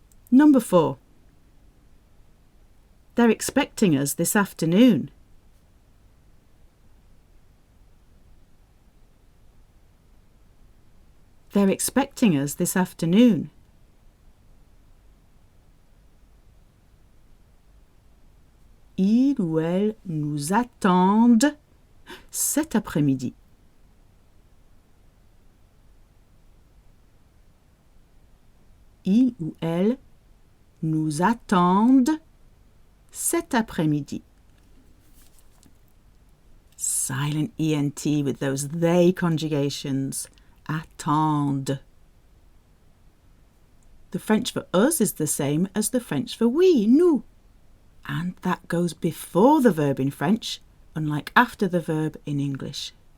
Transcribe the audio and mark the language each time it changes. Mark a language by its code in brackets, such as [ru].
[en] Number 4. They're expecting us this afternoon. They're expecting us this afternoon. [fr] Ils ou elles nous attendent cet après-midi. Ils ou elles nous attendent cet après-midi. [en] Silent ENT with those they conjugations. [fr] Attendre. [en] The French for us is the same as the French for we, nous. And that goes before the verb in French, unlike after the verb in English.